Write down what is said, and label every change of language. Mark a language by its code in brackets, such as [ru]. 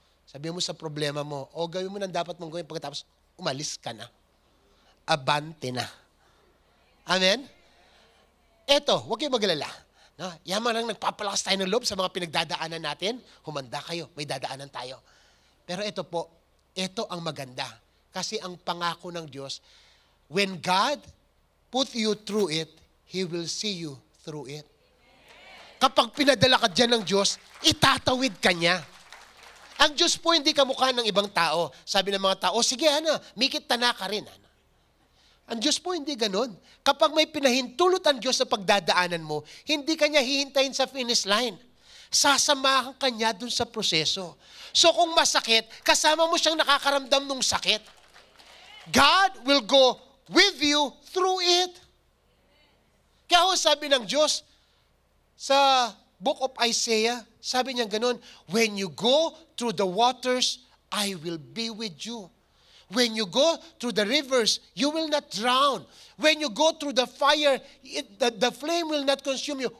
[tl] Sabihin mo sa problema mo, o gawin mo ng dapat mong gawin pagkatapos umalis ka na. Abante na. Amen? Eto, huwag kayong magalala. No? Yaman lang nagpapalakas tayo ng loob sa mga pinagdadaanan natin. Humanda kayo, may dadaanan tayo. Pero ito po, ito ang maganda. Kasi ang pangako ng Diyos, [en] when God put you through it, He will see you through it. [tl] Kapag pinadala ka dyan ng Diyos, itatawid ka niya. Ang Diyos po hindi kamukha ng ibang tao. Sabi ng mga tao, sige, mikit tana ka rin. Ang Diyos po hindi ganon. Kapag may pinahintulot ang Diyos sa pagdadaanan mo, hindi ka niya hihintayin sa finish line. Sasamahan ka niya dun sa proseso. So kung masakit, kasama mo siyang nakakaramdam ng sakit. [en] God will go with you through it. [tl] Kaya sabi ng Diyos sa [en] book of Isaiah, [tl] sabi niya ganon, [en] when you go through the waters, I will be with you. When you go through the rivers, you will not drown. When you go through the fire, the flame will not consume you.